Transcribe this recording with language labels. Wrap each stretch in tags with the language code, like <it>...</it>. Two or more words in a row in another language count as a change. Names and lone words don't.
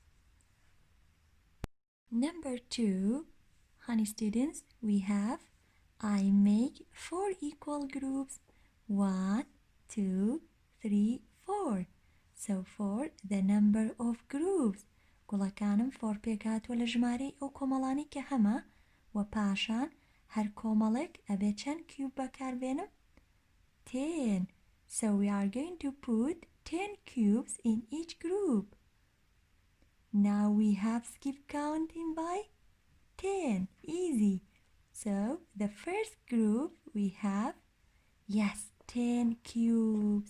<en>Number 2, honey students, we have I make 4 equal groups. 1, 2, 3, 4. So 4 the number of groups.</en> <ckb>گوڵەکانم 4 پێکاتوە لە ژمارەی ئەو کۆمەڵانی کە هەمە و پاشان هەر کۆمەڵێک ئەبێ چەند کیوب بەکاربێنم 10.</ckb> <en>So we are going to put 10 cubes in each group. Now we have skip counting by 10. Easy. So the first group we have, yes, 10 cubes.</en>